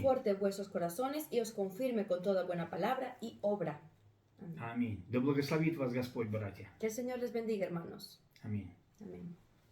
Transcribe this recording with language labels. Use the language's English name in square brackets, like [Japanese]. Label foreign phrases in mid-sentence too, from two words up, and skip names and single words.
[Spanish] conforte vuestros corazones y os confirme con toda buena palabra y obra. Amén. [Russian] Аминь. Да благословит вас Господь, братья. [Spanish] Que el Señor les bendiga, hermanos. [Russian] Аминь. [Spanish] Amén.